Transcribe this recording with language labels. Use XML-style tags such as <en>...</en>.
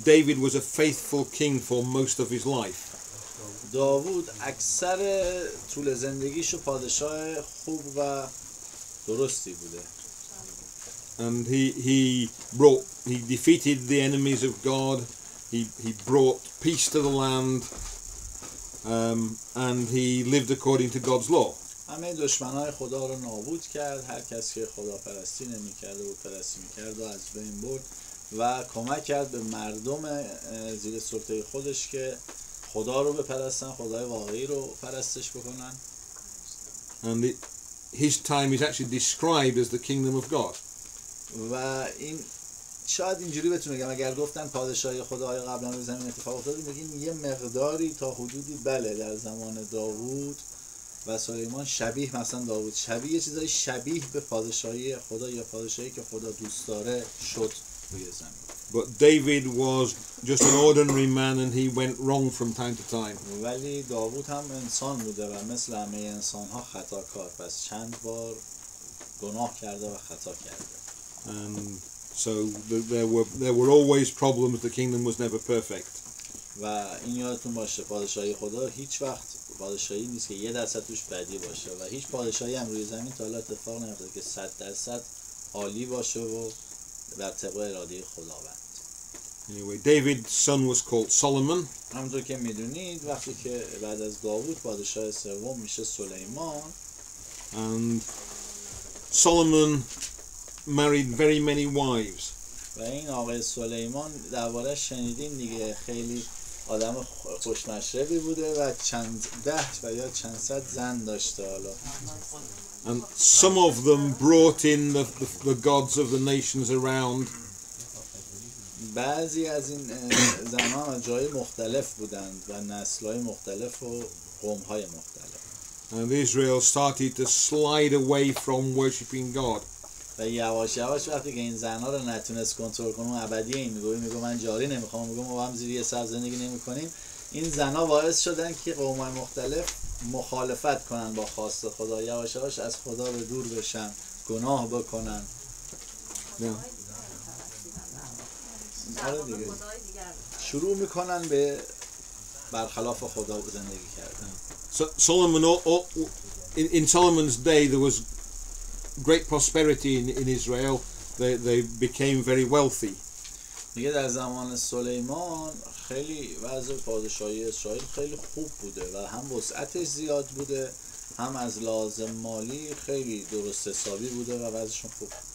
<en>David was a faithful king for most of his life.</en> <fa>داوود اکثر طول زندگیشو پادشاه خوب و درستی بوده.</fa> <en>And he defeated the enemies of God. He brought peace to the land, and he lived according to God's law.</en> <fa>همه دشمنای خدا رو نابود کرد. هر کسی که خدا پرستی نمی‌کرد و پرستی می‌کرد و از بین برد و کمک کرد به مردم زیر سلطه خودش که خدا رو بپرستن، خدای واقعی رو پرستش بکنن.</fa> <en>And his time is actually described as the kingdom of God.</en> <fa>و این شاید اینجوری بتونه بگم اگر گفتن پادشاهی خدای قبلا رو زمین اتفاق افتاد، میگیم یه مقداری تا حدودی بله در زمان داوود و سلیمان شبیه، مثلا داوود شبیه یه چیزای شبیه به پادشاهی خدا یا پادشاهی که خدا دوست داره شد روی زمین.</fa> <en>But David was just an ordinary man and he went wrong from time to time.</en> <fa>ولی داوود هم انسان بوده و مثل همه انسان‌ها خطاکار، پس چند بار گناه کرده و خطا کرده.</fa> <en>And so there were always problems. The kingdom was never perfect.</en> <fa>و این یادتون باشه پادشاهی خدا هیچ وقت پادشاهی نیست که 1% توش بدی باشه و هیچ پادشاهی هم روی زمین تا حالا اتفاق نیفتاده که 100% عالی باشه و بر طبق اراده خداوند.</fa> <en>Anyway, David's son was called Solomon.</en> <fa>همونطور که میدونید وقتی که بعد از داوود پادشاه سوم میشه سلیمان.</fa> <en>And Solomon married very many wives.</en> <fa>و این آقای سلیمان درباره‌اش شنیدین دیگه، خیلی آدم خوشمشربی بوده و چند ده و یا چند صد زن داشته. حالا</fa> <en>And some of them brought in the gods of the nations around.</en> <fa>بعضی از این زنان از جای مختلف بودند و نسل‌های مختلف و قوم‌های مختلف.</fa> <en>And Israel started to slide away from worshiping God.</en> <fa>و یواش یواش وقتی که این زنها رو نتونست کنترل کنه و ابدی این میگه من جاری نمیخوام، میگه ما هم زیر یه سر زندگی نمی‌کنیم، این زنا باعث شدن که قوم‌های مختلف مخالفت کنن با خواست خدا، یواش یواش از خدا به دور بشن، گناه بکنن. آره دیگه، شروع میکنن به برخلاف خدا زندگی کردن.</fa> <en>So Solomon, in Solomon's day, there was great prosperity in Israel. They became very wealthy.</en> <fa>دیگه در زمان سلیمان خیلی وضع پادشاهی اسرائیل خیلی خوب بوده و هم وسعتش زیاد بوده، هم از لازم مالی خیلی درست حسابی بوده و وضعشون خوب.</fa>